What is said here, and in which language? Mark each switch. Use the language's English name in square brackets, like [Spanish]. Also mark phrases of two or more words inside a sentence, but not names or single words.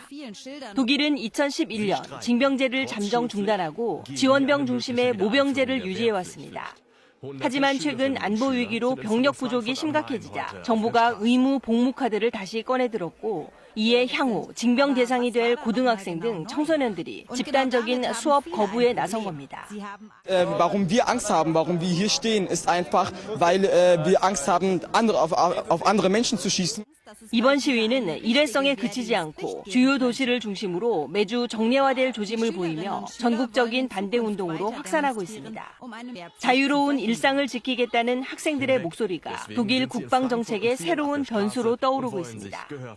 [Korean] 독일은 2011년 징병제를 잠정 중단하고 지원병 중심의 모병제를 유지해왔습니다. 하지만 최근 안보 위기로 병력 부족이 심각해지자 정부가 의무 복무 카드를 다시 꺼내들었고 이에 향후 징병 대상이 될 고등학생 등 청소년들이 집단적인 수업 거부에 나선 겁니다. [German] Warum wir Angst haben, warum wir hier stehen, ist einfach, weil wir Angst haben, auf andere Menschen zu schießen. [Korean] 이번 시위는 일회성에 그치지 않고 주요 도시를 중심으로 매주 정례화될 조짐을 보이며 전국적인 반대 운동으로 확산하고 있습니다. 자유로운 일상을 지키겠다는 학생들의 목소리가 독일 국방 정책의 새로운 변수로 떠오르고 있습니다.